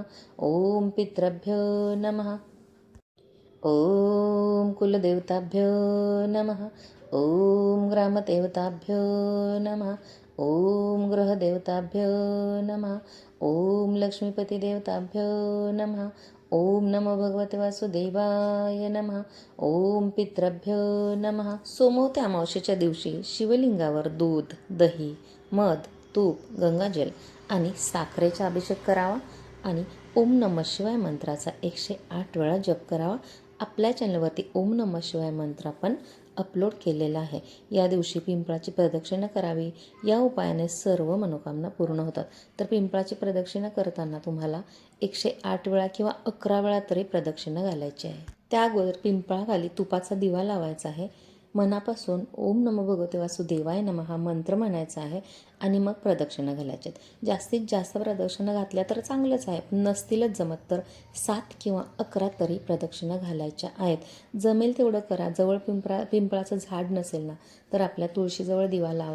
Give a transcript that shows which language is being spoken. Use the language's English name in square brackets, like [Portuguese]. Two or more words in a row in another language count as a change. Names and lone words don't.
[Sanskrit] ओम पितृभ्यो नमः. ओम कुलदेवताभ्यो नमः. ओम ग्रामदेवताभ्यो नमः. ओम ग्रहदेवताभ्यो नमः. ओम लक्ष्मीपतिदेवताभ्यो नमः. ओम नमो भगवते वासुदेवाय नमः. ओम पितृभ्यो नमः. [Marathi] सोमवती अमावस्येच्या दिवशी शिवलिंगावर दूध, दही, मध, तूप, गंगाजल आणि साखरेचा अभिषेक करावा आणि [Sanskrit] ओम नमः शिवाय [Marathi] मंत्राचा 108 वेळा जप करावा. आपल्या चॅनलवरती [Sanskrit] ओम नमः शिवाय [Marathi] मंत्र आपण अपलोड केलेला आहे. या दिवशी पिंपळाची प्रदक्षिणा करावी. या उपायाने सर्व मनोकामना पूर्ण होतात. तर पिंपळाची प्रदक्षिणा करताना तुम्हाला 108 वेळा किंवा 11 वेळा तरी प्रदक्षिणा घालायची आहे. त्या अगोदर पिंपळाखाली तुपाचा दिवा लावायचा आहे. मनापासून [Sanskrit] ओम नमो भगवते वासुदेवाय नमः [Marathi] हा मंत्र म्हणायचा आहे आणि मग प्रदक्षिणा घालायच्या आहेत. जास्तीत जास्त प्रदक्षिणा घातल्या तर चांगलंच आहे, पण नसतीलच जमत तर 7 किंवा 11 तरी प्रदक्षिणा घालायच्या आहेत. जमेल तेवढं करा. जवळ पिंपळाचं झाड नसेल ना तर आपल्या तुळशीजवळ दिवा लावा.